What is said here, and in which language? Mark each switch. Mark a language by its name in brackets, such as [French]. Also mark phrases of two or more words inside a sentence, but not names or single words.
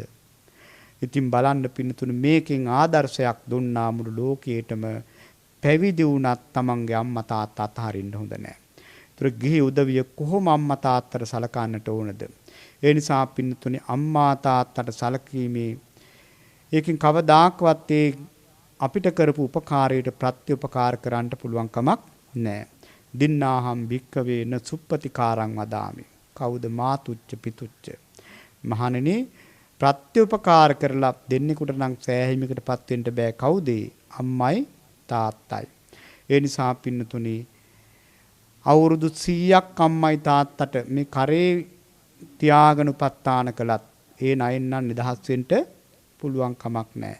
[Sinhala] ඉතින් බලන්න පින්නතුණි මේකෙන් ආදර්ශයක් දුන්නා මුළු ලෝකයේටම පැවිදි වුණත් තමන්ගේ අම්මා තාත්තා අතහරින්න හොඳ නැහැ. ඒතර ගිහි උදවිය කොහොම අම්මා තාත්තට සලකන්නට ඕනද? ඒ නිසා පින්නතුණි අම්මා තාත්තට සලකීමේ ඒකෙන් කවදාකවත් ඒ අපිට කරපු උපකාරයට ප්‍රත්‍යඋපකාර කරන්න පුළුවන් කමක් නැහැ. [Pali] දින්නාහම් භික්කවේ න සුප්පතිකාරං වදාමි. කවුද මාතුච්ච පිතුච්ච. [Sinhala] මහණෙනි ප්‍රත්‍යඋපකාර කරලා දෙන්නෙකුට නම් සෑහීමකටපත් වෙන්න බෑ. කවුද? අම්මයි තාත්තයි. ඒ නිසා පින්නතුනි අවුරුදු 100ක් අම්මයි තාත්තට මේ කරේ තියාගෙන උපස්ථාන කළත් ඒ ණයෙන් නම් නිදහස් වෙන්න පුළුවන් කමක් නැහැ.